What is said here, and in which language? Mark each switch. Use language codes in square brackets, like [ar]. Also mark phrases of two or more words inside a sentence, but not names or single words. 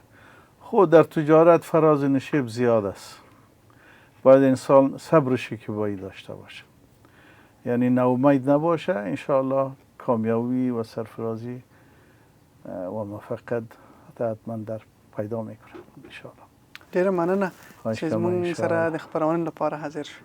[fa] خود در تجارت فراز و نشیب زیاد است، باید انسان صبرشی که باید داشته باشه، یعنی ناامید نباشه. انشاءالله کامیابی و سرفرازی و موفقیت حتما در پیدا میکنه انشاءالله. [ps] ډیره مننه خواهش چې کوم زموږ انشاءالله. سره د خپرونې لپاره حاضر شو.